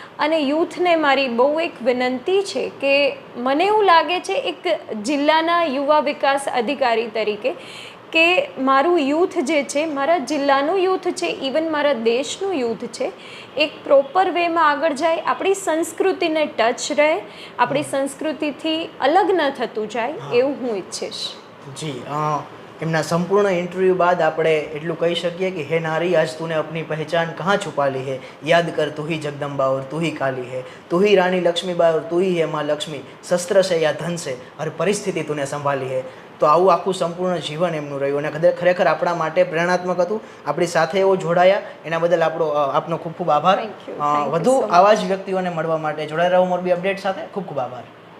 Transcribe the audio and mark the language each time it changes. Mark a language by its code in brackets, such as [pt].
[gu] અને યુથને મારી બહુ એક વિનંતી છે કે મને એવું લાગે છે એક જિલ્લાના યુવા વિકાસ અધિકારી તરીકે કે મારું યુથ જે છે, મારા જિલ્લાનું યુથ છે, ઇવન મારા દેશનું યુથ છે, એક પ્રોપર વેમાં આગળ જાય, આપણી સંસ્કૃતિને ટચ રહે, આપણી સંસ્કૃતિથી અલગ ન થતું જાય એવું હું ઈચ્છીશ. જી એમના સંપૂર્ણ ઇન્ટરવ્યૂ બાદ આપણે એટલું કહી શકીએ કે હે નારી આજ [hi] તूने अपनी पहचान कहाँ छुपा ली है, याद कर तू ही जगदम्बा और तू ही काली है, तू ही रानी लक्ष्मीबाई और तू ही है माँ लक्ष्मी, शस्त्र से या धन से हर परिस्थिति तूने संभाली है. [gu] તો આવું આખું સંપૂર્ણ જીવન એમનું રહ્યું અને ખરેખર આપણા માટે પ્રેરણાત્મક હતું. આપણી સાથે એવો જોડાયા એના બદલ આપનો ખૂબ ખૂબ આભાર. [en] Thank you. Thank you [gu] વધુ [en] so much. [gu] આવા જ વ્યક્તિઓને મળવા માટે જોડાઈ રહો મોરબી અપડેટ સાથે. ખૂબ ખૂબ આભાર.